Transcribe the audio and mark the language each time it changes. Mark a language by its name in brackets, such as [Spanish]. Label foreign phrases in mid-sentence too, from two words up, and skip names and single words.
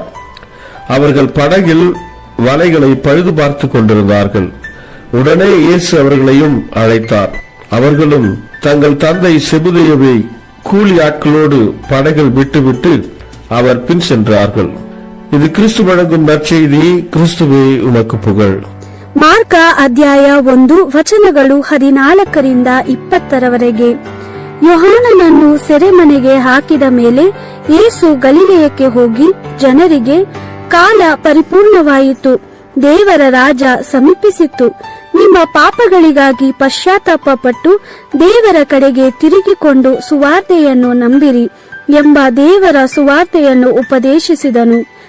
[Tamil] அவர்கள் படகில் வலைகளை பழுது பார்த்துக் கொண்டிருந்தார்கள். உடனே இயேசு அவர்களையும் அழைத்தார். அவர்களும் தங்கள் தந்தை செபதேயுவை கூலி ஆட்களோடு படகில் விட்டுவிட்டு அவர் பின் சென்றார்கள். இது கிறிஸ்து வழங்கும் நற்செய்தி. கிறிஸ்துவே உமக்கு புகழ். [Kannada] ಮಾರ್ಕ ಅಧ್ಯಾಯ 1 ವಚನಗಳು 14ರಿಂದ 20ರವರೆಗೆ. ಯೋಹಾನನನ್ನು ಸೆರೆಮನೆಗೆ ಹಾಕಿದ ಮೇಲೆ ಯೇಸು ಗಲಿಲೆಯಕ್ಕೆ ಹೋಗಿ ಜನರಿಗೆ, ಕಾಲ ಪರಿಪೂರ್ಣವಾಯಿತು, ದೇವರ ರಾಜ ಸಮೀಪಿಸಿತು, ನಿಮ್ಮ ಪಾಪಗಳಿಗಾಗಿ ಪಶ್ಚಾತ್ತಾಪ ಪಟ್ಟು ದೇವರ ಕಡೆಗೆ ತಿರುಗಿಕೊಂಡು ಸುವಾರ್ತೆಯನ್ನು ನಂಬಿರಿ ಎಂಬ ದೇವರ ಸುವಾರ್ತೆಯನ್ನು ಉಪದೇಶಿಸಿದನು.